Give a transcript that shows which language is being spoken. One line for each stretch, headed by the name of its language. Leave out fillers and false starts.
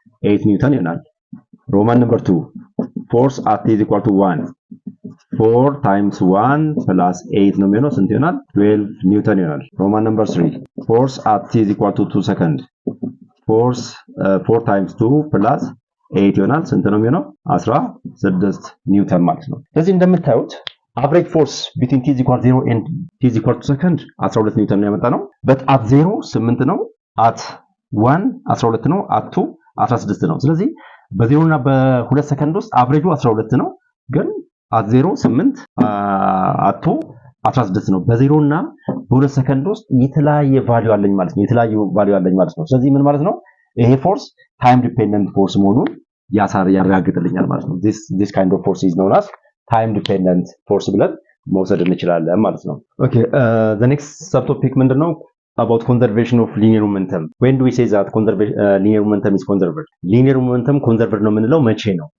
Amharic: 8 ኒውተን ይሆናል። ሮማን ነምበር 2
English: force at t is equal to 1 4 times 1 plus 8
Amharic: ነው የሚሆነው ስንት ይሆናል? 12 ኒውተን ይሆናል። ሮማን ነምበር 3
English: force at t is equal to 2 second force 4 times 2 plus 8
Amharic: ይሆናል ስንት ነው የሚሆነው? 16 ኒውተን ማለት ነው። ስለዚህ እንደምታዩት
English: average force between t is equal to 0 and t
Amharic: is equal to second 12 ኒውተን ነው ያመጣ ነው። but at 0 8 ነው፣ at 1 12 ነው፣ at 2 16 ነው። ስለዚህ በ0 እና በ2 ሰከንድ ውስጥ አቨሬጁ 12 ነው፣ ግን at 0 8 at 2 16 ነው። በ0 እና በ2 ሰከንድ ውስጥ የተለያየ ቫልዩ አለኝ ማለት ነው። ስለዚህ ምን ማለት ነው? ይሄ ፎርስ ታይም ዲፔንደንት ፎርስ መሆኑን ያረጋግጥልኛል ማለት ነው።
English: this kind of force is known as time dependent force
Amharic: ብለን መውሰድ እንችላለን ማለት ነው።
English: okay the next subtopic
Amharic: ምንድነው?
English: about conservation of linear momentum. When do we say that linear momentum is conserved?
Amharic: linear momentum conserved ነው የምንለው መቼ ነው?